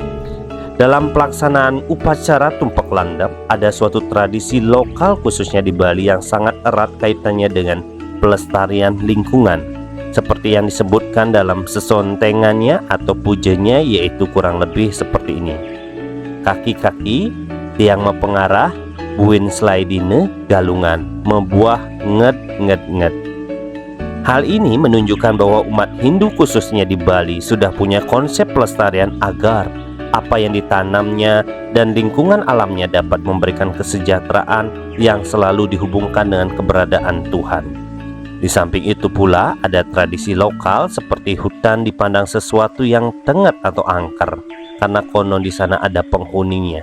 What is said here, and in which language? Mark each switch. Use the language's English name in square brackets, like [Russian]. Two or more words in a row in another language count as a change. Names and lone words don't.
[Indonesian] Dalam pelaksanaan upacara Tumpak Landap, ada suatu tradisi lokal khususnya di Bali yang sangat erat kaitannya dengan pelestarian lingkungan, seperti yang disebutkan dalam sesontengannya atau pujanya, yaitu kurang lebih seperti ini. [Balinese] Kaki-kaki tiang mepengarah, buin slaidine galungan, membuah nged. [Indonesian] Hal ini menunjukkan bahwa umat Hindu khususnya di Bali sudah punya konsep pelestarian agar apa yang ditanamnya dan lingkungan alamnya dapat memberikan kesejahteraan yang selalu dihubungkan dengan keberadaan Tuhan. Di samping itu pula ada tradisi lokal seperti hutan dipandang sesuatu yang tengget atau angker karena konon di sana ada penghuninya.